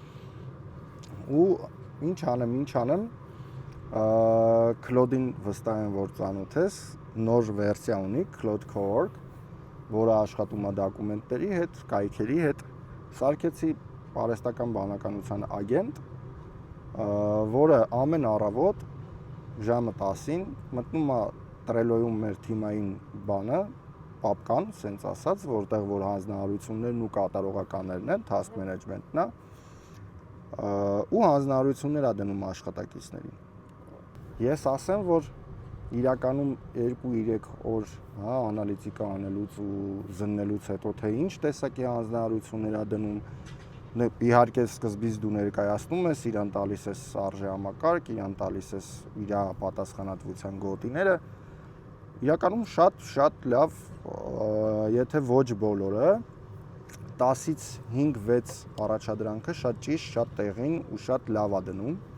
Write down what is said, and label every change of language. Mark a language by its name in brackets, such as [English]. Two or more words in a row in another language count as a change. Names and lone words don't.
[Armenian] Ու ինչ անեմ, Claude-ին վստահ եմ, որ ծանոթ ես, նոր վերսիա ունի, Claude Co-work, որը աշխատում է դոկումենտների հետ, կայքերի հետ, սարքեցի արհեստական բանականության ագենտ, որը ամեն առավոտ ժամը 10-ին մտնում է Trello-ում մեր թիմային բանը, պապկան, սենց ասած, որտեղ որ հանձնարարություններն ու կատարողականներն են, [English] task management- [Armenian] ն է, ու հանձնարարություններ է դնում աշխատակիցներին։ Ես ասեմ, որ իրականում 2-3 օր, հա, անալիտիկա անելուց ու զննելուց հետո թե ինչ տեսակի հանձնարարություններ է դնում, իհարկե սկզբից դու ներկայացնում ես, իրան տալիս ես արժեհամակարգ, իրան տալիս ես իր պատասխանատվության գոտիները, իրականում շատ լավ, եթե ոչ բոլորը, 10-ից 5-6 առաջադրանքը շատ ճիշտ, շատ տեղին ու շատ լավ է դնում,